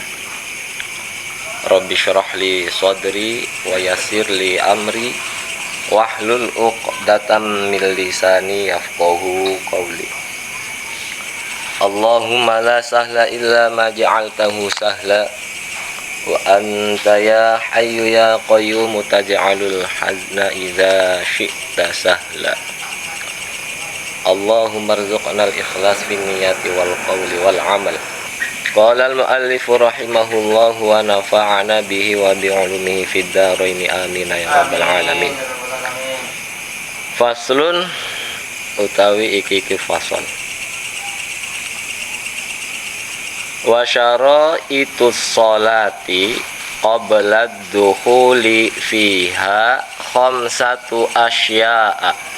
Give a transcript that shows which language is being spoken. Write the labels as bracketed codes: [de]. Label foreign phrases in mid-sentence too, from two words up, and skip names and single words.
[ar] رب اشرح لي صدري ويسر لي أمري واحلل عقدة من لساني يفقهوا قولي. اللهم لا سهل إلا ما جعلته سهلا وأنت يا حي يا قيوم تجعل الحزن إذا شئت سهلا. اللهم ارزقنا الإخلاص في النية والقول والعمل. قال المؤلف رحمه الله ونفعنا به وبعلومه في الدارين آمين يا رب العالمين. [jv] Faslun utawi iki fasal. [ar] وشرائط الصلاة قبل الدخول فيها خمسة أشياء.